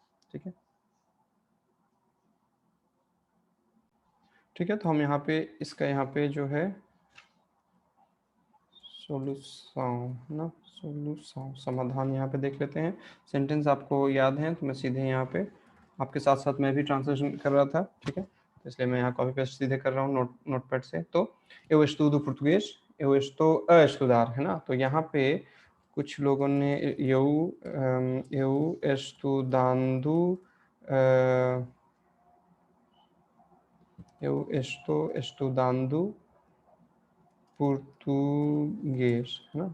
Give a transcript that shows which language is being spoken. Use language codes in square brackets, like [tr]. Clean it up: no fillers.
[hi] ठीक है, ठीक है, तो हम यहाँ पे इसका यहाँ पे जो है सोल्यूशन ना, सोल्यूशन समाधान यहाँ पे देख लेते हैं। सेंटेंस आपको याद है, तो मैं सीधे यहाँ पे आपके साथ साथ मैं भी ट्रांसलेशन कर रहा था। ठीक है, तो इसलिए मैं यहाँ कॉपी पेस्ट सीधे कर रहा हूँ नोटपैड से। तो [pt] eu estudo português, eu estou a estudar, [hi] है ना? तो यहाँ पे कुछ लोगों ने [pt] eu estudando, Eu estou estudando पुर्तगेज, [hi] है ना।